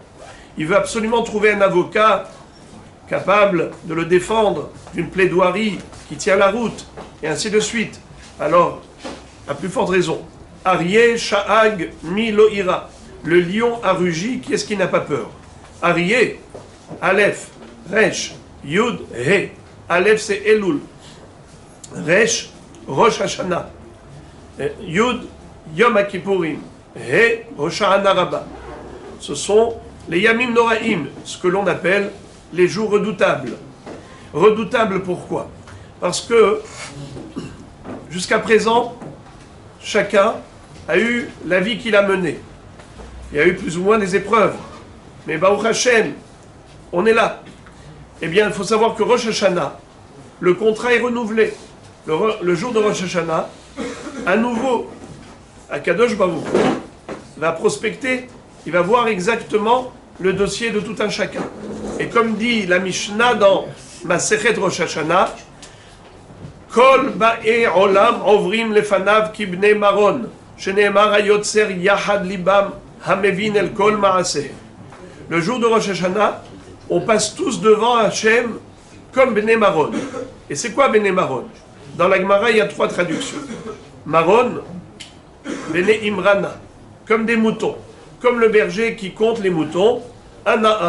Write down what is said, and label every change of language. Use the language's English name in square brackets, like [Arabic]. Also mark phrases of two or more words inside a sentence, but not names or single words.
[French] Il veut absolument trouver un avocat capable de le défendre d'une plaidoirie qui tient la route, et ainsi de suite. Alors, à plus forte raison, [Hebrew] אריה, שאג, מי לא יירא. [French] Le lion a rugi, qui est-ce qui n'a pas peur? [Hebrew] אריה, אלף, ריש, יוד, הא. [French] Aleph c'est Elul. Resh, Rosh Hashanah. [Hebrew] יוד, יום הכיפורים. הא, ראש השנה רבה. [French] Ce sont les [Hebrew] ימים נוראים, [French] ce que l'on appelle les jours redoutables. Redoutables pourquoi? Parce que jusqu'à présent, chacun a eu la vie qu'il a menée. Il y a eu plus ou moins des épreuves. Mais [Hebrew] ברוך השם, [French] on est là. Eh bien, il faut savoir que Rosh Hashanah, le contrat est renouvelé. Le jour de Rosh Hashanah, à nouveau, Akadosh Baruch va prospecter, il va voir exactement le dossier de tout un chacun. Et comme dit la Mishnah dans Masechet Rosh Hashanah, [Hebrew] כל באי עולם עוברים לפניו כבני מרון שנאמר היוצר יחד לבם המבין אל כל מעשה. [French] Le jour de Rosh Hashanah, on passe tous devant Hachem comme [Hebrew] בני מרון. [French] Et c'est quoi [Hebrew] בני מרון? [French] Dans la Gemara, il y a 3 traductions. Maron, [Hebrew] בני אמרנא, [French] comme des moutons. Comme le berger qui compte les moutons, un à un.